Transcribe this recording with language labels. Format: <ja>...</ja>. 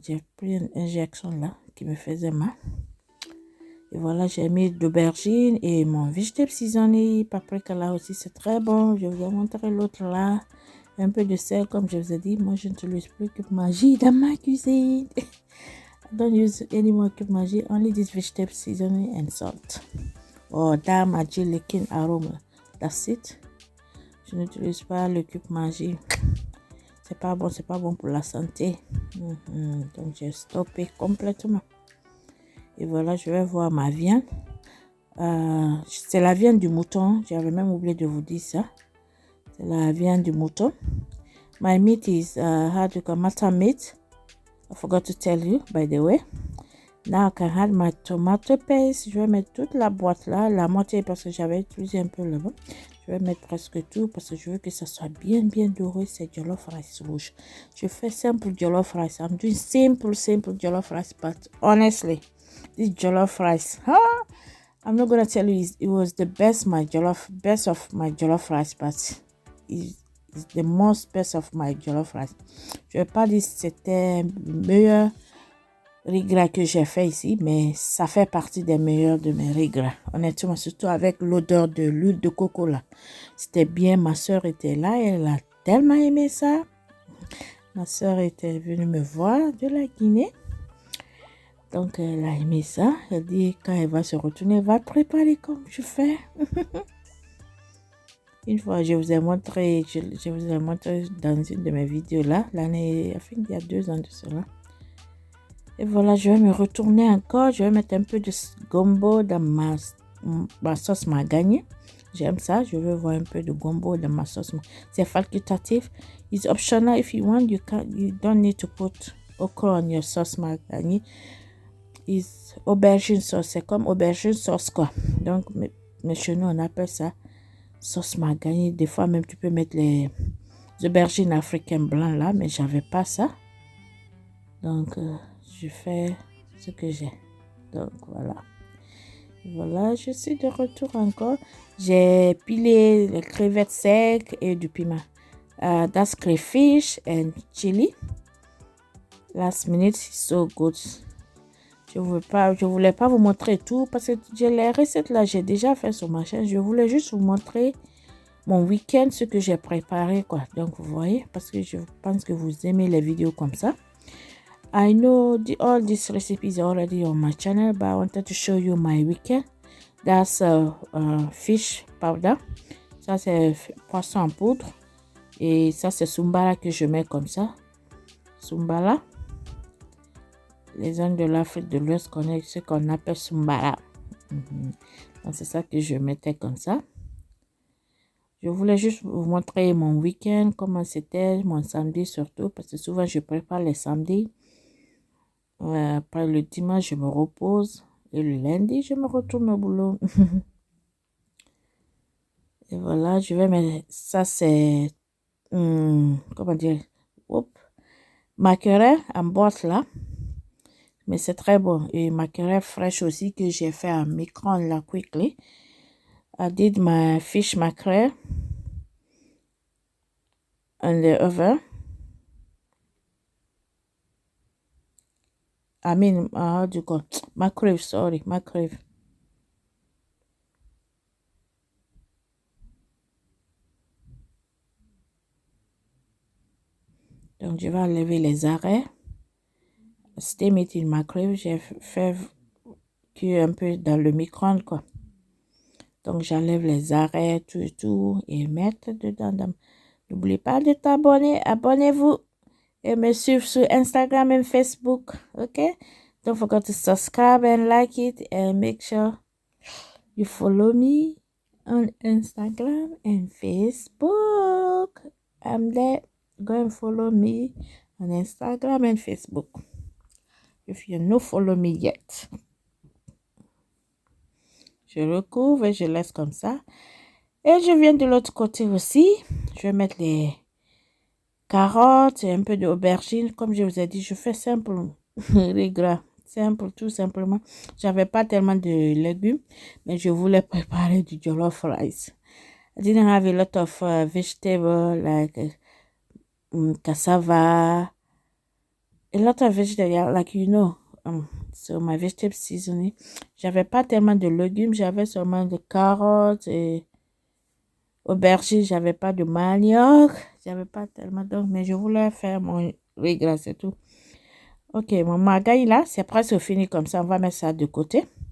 <fr>J'ai pris une injection là qui me faisait mal. Et voilà, j'ai mis d'aubergine et mon</fr> <en>vegetable seasoning.</en> <fr>Paprika là aussi, c'est très bon. Je vous ai montré l'autre là. Un peu de sel, comme je vous ai dit. Moi, je n'utilise plus que magie dans ma cuisine.</fr> <en>I don't use any more cube magie. Only this vegetable seasoning and salt. Oh, that magie licking aroma. That's it.</en> <fr>Je n'utilise pas le cube magie. C'est pas bon pour la santé. Donc, j'ai stoppé complètement. Et voilà, je vais voir ma viande. C'est la viande du mouton. J'avais même oublié de vous dire ça. C'est la viande du mouton.</fr> <en>My meat is how do you call mutton meat. I forgot to tell you, by the way. Now I can add my tomato paste.</en> <fr>Je vais mettre toute la boîte là, la moitié parce que j'avais utilisé un peu là-bas. Je vais mettre presque tout parce que je veux que ça soit bien doré. C'est jollof rice rouge. Je fais simple jollof rice.</fr> <en>I'm doing simple jollof rice, but honestly, this jollof rice, I'm not gonna tell you it was the best of my jollof rice, but it's the most best of my jollof rice.</en> <fr>Je vais pas dire que c'était le meilleur riz gras que j'ai fait ici, mais ça fait partie des meilleurs de mes riz gras. Honnêtement, surtout avec l'odeur de l'huile de coco là. C'était bien, ma soeur était là, elle a tellement aimé ça. Ma soeur était venue me voir de la Guinée. Donc, elle a aimé ça. Elle dit, quand elle va se retourner, elle va préparer comme je fais. Une fois, je vous ai montré dans une de mes vidéos là, l'année, il y a 2 ans de cela. Et voilà, je vais me retourner encore. Je vais mettre un peu de gombo dans ma sauce mahagani. J'aime ça. Je veux voir un peu de gombo dans ma sauce. C'est facultatif.</fr> <en>It's optional if you want. You don't need to put okra on your sauce mahagani. It's aubergine sauce.</en> <fr>C'est comme aubergine sauce quoi. Donc, mais chez nous, on appelle ça sauce mahagani. Des fois, même, tu peux mettre les aubergines africaines blancs là. Mais j'avais pas ça. Donc, je fais ce que j'ai. Donc, voilà. Voilà, je suis de retour encore. J'ai pilé les crevettes secs et du piment.</fr> <en>That's crayfish and chili. Last minute, so good.</en> <fr>Je voulais pas vous montrer tout parce que les recettes là, j'ai déjà fait sur ma chaîne. Je voulais juste vous montrer mon week-end, ce que j'ai préparé quoi. Donc, vous voyez, parce que je pense que vous aimez les vidéos comme ça.</fr> <en>I know all these recipes are already on my channel, but I wanted to show you my weekend. That's fish powder.</en> <fr>Ça, c'est poisson en poudre. Et ça, c'est Sumbala que je mets comme ça. Sumbala. Les zones de l'Afrique de l'Ouest connaissent ce qu'on appelle Sumbala. Donc, c'est ça que je mettais comme ça. Je voulais juste vous montrer mon week-end, comment c'était, mon samedi surtout, parce que souvent je prépare les samedis. Après le dimanche, je me repose. Et le lundi, je me retourne au boulot. Et voilà, je vais mettre... Ça, c'est... comment dire? Ma querelle en boîte là. Mais c'est très bon. Et ma querelle fraîche aussi que j'ai fait en micro là,</fr> <en>quickly. I did my fish mackerel in the oven. I mean, how do you call it? Mackerel, sorry, mackerel.</en> <fr>Donc, je vais enlever les arrêts.</fr> <en>Steam it in mackerel.</en> <fr>J'ai fait cuire un peu dans le micro-ondes, quoi. Donc, j'enlève les arrêts, tout et tout, et mettre dedans. N'oubliez pas de t'abonner. Abonnez-vous et me suivre sur Instagram et Facebook. OK?</fr> <en>Don't forget to subscribe and like it and make sure you follow me on Instagram and Facebook. I'm there. Go and follow me on Instagram and Facebook. If you no follow me yet.</en> <fr>Je recouvre et je laisse comme ça. Et je viens de l'autre côté aussi. Je vais mettre les carottes et un peu d'aubergine. Comme je vous ai dit, je fais simple, les gras. Simple, tout simplement. J'avais pas tellement de légumes, mais je voulais préparer du jollof rice.</fr> <en>I didn't have a lot of vegetables like cassava, a lot of vegetables, like you know. So my vegetable seasoning.</en> <fr>J'avais pas tellement de légumes, j'avais seulement des carottes et aubergine, j'avais pas de manioc, j'avais pas tellement donc, mais je voulais faire mon riz gras, c'est tout. Ok, mon magaï là, c'est presque fini comme ça, on va mettre ça de côté.</fr>